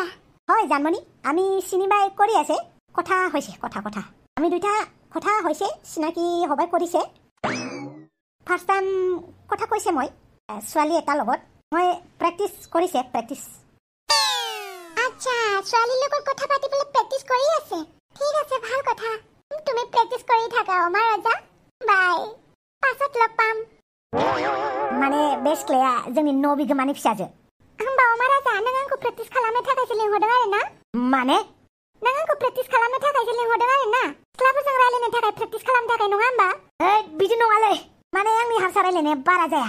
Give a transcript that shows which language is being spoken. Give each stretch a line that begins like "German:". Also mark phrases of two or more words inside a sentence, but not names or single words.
Assamese: হয় জানমণি আমি চিনিবাই কৰি আছে কথা হৈছে কথা আমি দুইটা কথা হৈছে চিনাকি হবাই কৰিছে
English: first time
Assamese: কথা কৈছে মই ছোৱালী এটাৰ লগত মই প্ৰেক্টিছ কৰিছে আচ্ছা ছোৱালীৰ লগত কথা পাতিবলৈ প্ৰেক্টিছ কৰি আছে ঠিক আছে ভাল কথা তুমি প্ৰেক্টিছ কৰি থাকা অমাৰ ৰাজা বাই পাছত লগ পাম
Bodo: माने बे सिख्लाया जोंनि न' बिगोमानि फिसाजो होमबा
Assamese: আমাৰ ৰজা
Bodo: नों आंखौ प्रेक्टिस खालामनो थाखायसो लिंहरदों आरो ना माने नों आंखौ प्रेक्टिस खालामनो थाखायसो लिंहरदों आरो ना सिख्लाफोरजों रायलायनो थाखाय प्रेक्टिस खालामनो थाखाय नङा होमबा बिदि नङालै माने आंनि हारसा रायलायनाया बारा जाया